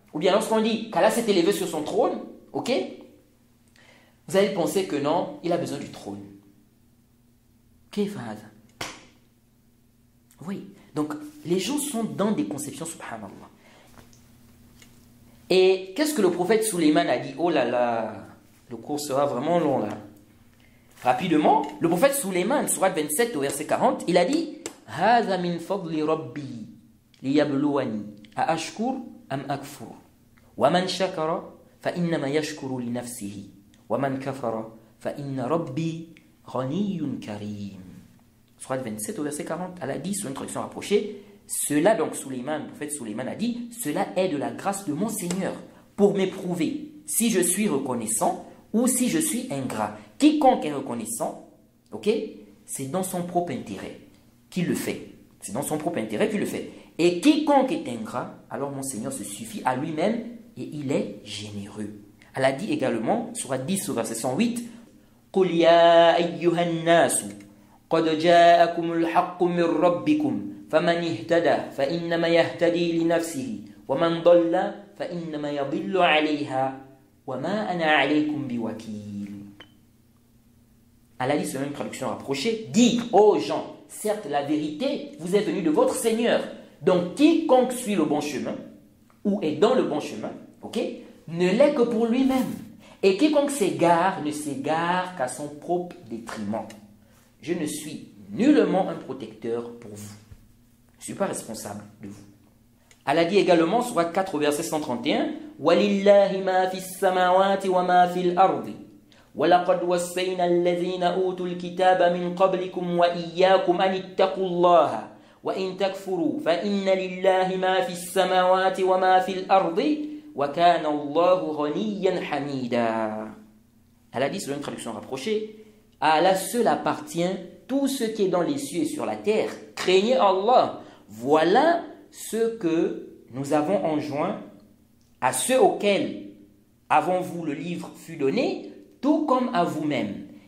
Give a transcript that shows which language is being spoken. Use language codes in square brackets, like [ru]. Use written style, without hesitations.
[fr] Ou bien lorsqu'on dit qu'Allah s'est élevé sur son trône, ok? Vous allez penser que non, il a besoin du trône. Qu'est-ce que c'est? Oui. Donc, les gens sont dans des conceptions, subhanallah. Et qu'est-ce que le prophète Suleiman a dit? Oh là là, le cours sera vraiment long là. Rapidement, le prophète Suleiman, surat 27 au verset 40, il a dit [ar] هَذَا مِنْ فَضْلِ رَبِّي لِيَبْلُوَنِي أَأَشْكُرُ أَمْ أَكْفُرُ وَمَنْ شَكَرَ فَإِنَّمَا يَشْكُرُ لِنَفْسِهِ وَمَنْ كَفَرَ فَإِنَّ رَبِّي غَنِيٌّ كَرِيمٌ. [fr] Surat 27 au verset 40, elle a dit sur une traduction rapprochée, cela donc Suleiman, le prophète Suleiman a dit, cela est de la grâce de mon Seigneur pour m'éprouver si je suis reconnaissant ou si je suis ingrat. Quiconque est reconnaissant, ok, c'est dans son propre intérêt qu'il le fait. C'est dans son propre intérêt qu'il le fait. Et quiconque est ingrat, alors mon Seigneur se suffit à lui-même et il est généreux. Elle a dit également, surat 10 au verset 108, [ar] قُلْ يَا أَيُّهَا النَّاسُ قَدْ جَاءَكُمُ الْحَقُّ مِنْ رَبِّكُمْ فَمَنِ اهْتَدَى فَإِنَّمَا يَهْتَدِي لِنَفْسِهِ وَمَنْ ضَلَّ فَإِنَّمَا يَضِلُّ عَلَيْهَا وَمَا أَنَا عَلَيْكُمْ بِوَكِيلٍ. [fr] Elle a dit sur une traduction rapprochée, dites aux gens, certes la vérité vous est venue de votre Seigneur. Donc quiconque suit le bon chemin ou est dans le bon chemin, ok, ne l'est que pour lui-même. Et quiconque s'égare ne s'égare qu'à son propre détriment. Je ne suis nullement un protecteur pour vous. Je ne suis pas responsable de vous. Elle a dit également, surat 4, verset 131, [ar] وَلِلَّهِ مَا فِي السَّمَاوَاتِ وَمَا فِي الْأَرْضِ وَلَقَدْ وَصَّيْنَا الَّذِينَ أُوتُوا الْكِتَابَ مِنْ قَبْلِكُمْ وَإِيَّاكُمْ أَنِ اتَّقُوا اللَّهَ وَإِنْ تَكْفُرُوا فَإِنَّ لِلَّهِ مَا فِي السَّمَاوَاتِ وَمَا فِي الْأَرْضِ وَكَانَ اللَّهُ غَنِيًّا حَمِيدًا. [fr] Elle a dit sur une traduction rapprochée, à Allah seul appartient tout ce qui est dans les cieux et sur la terre. Craignez Allah. Voilà ce que nous avons enjoint à ceux auxquels avant vous le livre fut donné, tout comme à vous-même.